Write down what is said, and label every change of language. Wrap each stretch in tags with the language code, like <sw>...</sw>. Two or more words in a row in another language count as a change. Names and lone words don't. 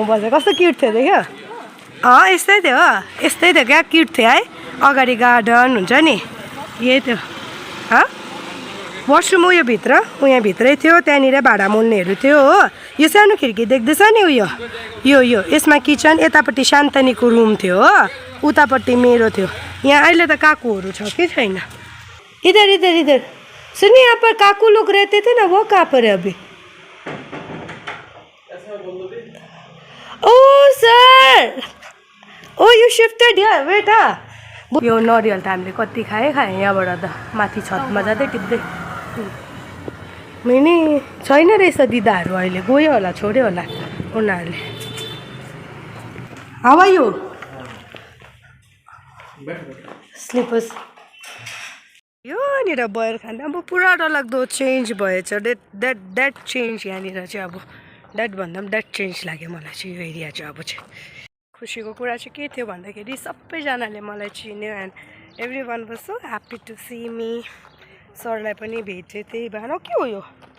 <ne>बसेको कस्तो क्युट थियो देख्यो यस्तै थियो क्या क्युट थियो है अगाडि गार्डन हुन्छ नि यही थियो वासरुम उयो भित्र यहाँ भित्रै थियो त्यहाँनिर भाँडा मोल्नेहरू थियो हो यो सानो खिड्की देख्दैछ नि यो यसमा किचन यतापट्टि शान्तनीको रुम थियो हो उतापट्टि मेरो थियो यहाँ अहिले त काकुहरू छ कि छैन</ne> <hi>इधर इधर इधर सुनिए यहाँ पर काकू लोग रहते थे ना वो कहाँ पर है अभी</hi> <en>Oh sir oh you shifted here wait यो नरियल त हामीले कति खाएँ यहाँबाट त माथि छतमा जाँदै टिप्दै नि छैन रहेछ दिदाहरू अहिले गयो होला छोड्यो होला उनीहरूले How are you</en> <ne>स्लिपर्स यहाँनिर बयर खाँदा अब पुरा डरलाग्दो चेन्ज भएछ</ne> <en>That change</en> <ne>यहाँनिर चाहिँ अब द्याट भन्दा पनि</ne> <en>That change</en> <ne>लाग्यो मलाई चाहिँ यो एरिया चाहिँ अब चाहिँ खुसीको कुरा चाहिँ के थियो भन्दाखेरि सबैजनाले मलाई चिन्यो</ne> <en>And every one was so happy to see me</en> <ne>सरलाई पनि भेटेँ त्यही भएर के हो यो</ne>